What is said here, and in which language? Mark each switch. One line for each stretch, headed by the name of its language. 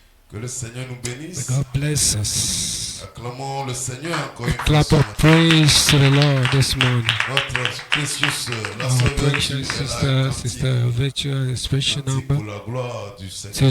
French: Que le Seigneur nous bénisse.
English: God bless us.
French: Acclamons le Seigneur encore une fois.
English: Clap of praise to the Lord this morning.
French: Notre précieuse sœur, la
English: Our
French: sœur
English: precious sister Virtue, a special number
French: pour la gloire du Seigneur.